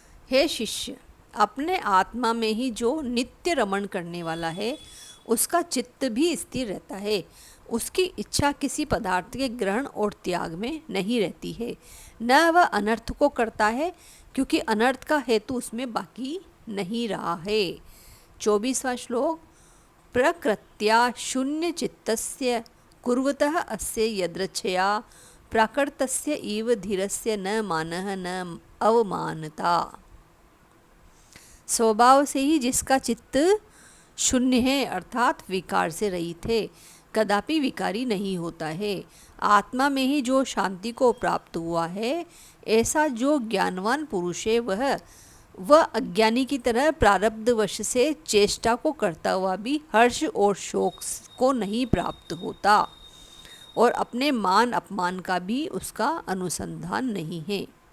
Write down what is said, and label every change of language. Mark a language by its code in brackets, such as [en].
[hi] हे शिष्य, अपने आत्मा में ही जो नित्य रमण करने वाला है उसका चित्त भी स्थिर रहता है। उसकी इच्छा किसी पदार्थ के ग्रहण और त्याग में नहीं रहती है। न वह अनर्थ को करता है क्योंकि अनर्थ का हेतु उसमें बाकी नहीं रहा है। 24वां श्लोक। [sa] प्रकृत्या शून्य चित्तस्य कुर्वतः अस्य यदृच्छया प्राकृतस्य इव धीरस्य न मानः न अवमानता। [hi] स्वभाव से ही जिसका चित्त शून्य है अर्थात विकार से रहित है, कदापि विकारी नहीं होता है। आत्मा में ही जो शांति को प्राप्त हुआ है, ऐसा जो ज्ञानवान पुरुष है वह अज्ञानी की तरह प्रारब्धवश से चेष्टा को करता हुआ भी हर्ष और शोक को नहीं प्राप्त होता और अपने मान अपमान का भी उसका अनुसंधान नहीं है।